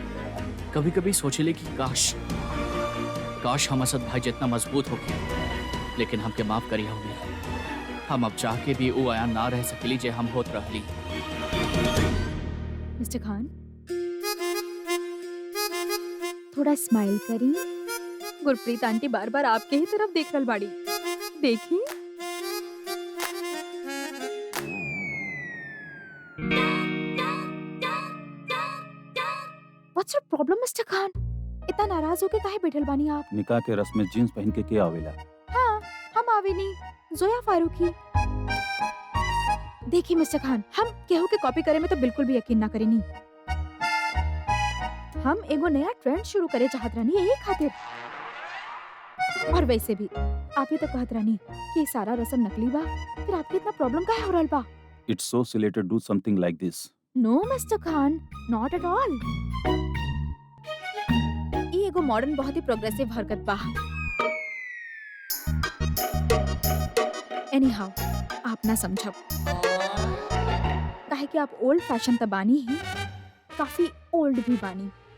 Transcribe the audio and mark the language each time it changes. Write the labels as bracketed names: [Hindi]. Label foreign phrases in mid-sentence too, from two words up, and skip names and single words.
[Bhojpuri] कभी कभी सोचले कि काश हम असद भाई जितना मजबूत हो गए, लेकिन हमके माफ करिए हुमेरा, हम अब चाह के भी वो आया ना रह सकेली जे हम होत रहली। मिस्टर खान, थोड़ा स्माइल करी। गुरप्रीत आंटी बार बार आपके ही तरफ देख रही बाड़ी, देखी। [English] What's your problem, मिस्टर खान? [Bhojpuri] इतना नाराज होके काहे बैठल बानी आप? निकाह के रस्म में जीन्स पहन के क्या आवेला? हाँ, हम आवेनी, जोया फारूकी। देखिए मिस्टर खान, हम केहू के कॉपी करे में तो बिल्कुल भी यकीन ना करेनी। हम एगो नया ट्रेंड शुरू करे चाहत रहनी, यही खातिर। और वैसे भी आप ही तो कहत रहनी कि सारा रस्म नकली बा, फिर आपके इतना प्रॉब्लम काहे हो रहल बा? [English] It's so silly to do something like this. No Mister Khan, not at all. [Bhojpuri] ये एगो मॉडर्न बहुत ही प्रोग्रेसिव हरकत बा। एनीहाउ, आप ना समझब, काहे कि आप [English] old fashion [Bhojpuri] त बानी ही, काफी ओल्ड भी बानी।